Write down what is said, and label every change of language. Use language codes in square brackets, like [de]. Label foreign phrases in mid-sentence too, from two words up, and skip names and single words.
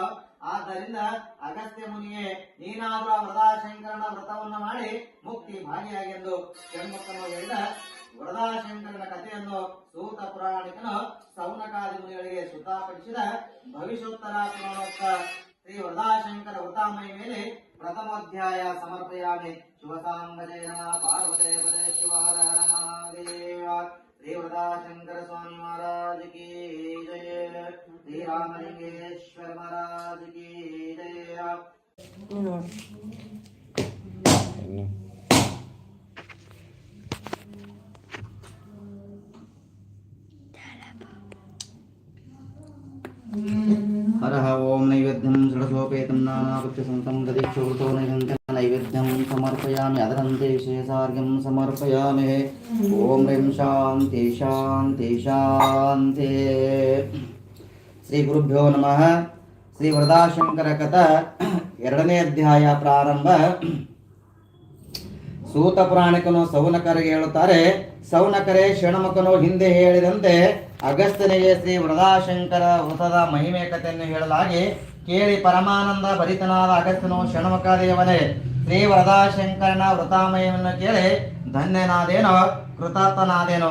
[kn] ಆದ್ದರಿಂದ ಅಗಸ್ತ್ಯ ಮುನಿಯೇ, ನೀನಾದರೂ ಆ ವರದಾಶಂಕರನ ವ್ರತವನ್ನು ಮಾಡಿ ಮುಕ್ತಿ ಭಾಗಿಯಾಗೆಂದು ಷಣ್ಮುಖನು ಹೇಳಿದ ವರದಾಶಂಕರನ ಕಥೆಯನ್ನು ಸೂತ ಪುರಾಣಿಕನು ಸೌನಕಾದಿ ಮುನಿಗಳಿಗೆ ಸುತಾಪಡಿಸಿದ ಭವಿಷ್ಯೋತ್ತರ ಪುರಾಣೋಕ್ತ ಶ್ರೀ ವರದಾಶಂಕರ ವೃತಾಮಯ ಮೇಲೆ [sa] प्रथमोध्याय समर्पयामि. शिवसांगजय पार्वते पदे शिव हर हर महादेव. [hi] श्री वरदाशंकर स्वामि महाराज कि जय. श्री रामलिंगेश्वर महाराज कि जय. [sa] हरः ओं नैवेद्यं षडसोपेतं नानाभक्ष्यसंतं ददीक्षोतो नैवेद्यं समर्पयामि. अदरन्ते विशेषार्घ्यं समर्पयामि. ओं ह्रीं शान्ति शान्ति शान्ति. श्री गुरुभ्यो नमः. [kn] ಶ್ರೀ ವರದಾಶಂಕರ ಕಥಾ 2ನೇ ಅಧ್ಯಾಯ ಪ್ರಾರಂಭ. ಸೂತ ಪುರಾಣಿಕನು ಸೌನಕರಿಗೆ ಹೇಳುತ್ತಾರೆ, ಸೌನಕರೇ, ಷಣ್ಮುಖನು ಹಿಂದೆ ಹೇಳಿದಂತೆ ಅಗಸ್ತ್ಯನಿಗೆ ಶ್ರೀ ವರದಾಶಂಕರ ವ್ರತದ ಮಹಿಮೆ ಕಥೆಯನ್ನು ಹೇಳಲಾಗಿ ಕೇಳಿ ಪರಮಾನಂದ ಭರಿತನಾದ ಅಗಸ್ತ್ಯನು ಷಣ್ಮುಖ ದೇವನೇ, ಶ್ರೀ ವರದಾಶಂಕರನ ವ್ರತಾಮಯವನ್ನು ಕೇಳಿ ಧನ್ಯನಾದೇನೋ, ಕೃತಾರ್ಥನಾದೇನೋ.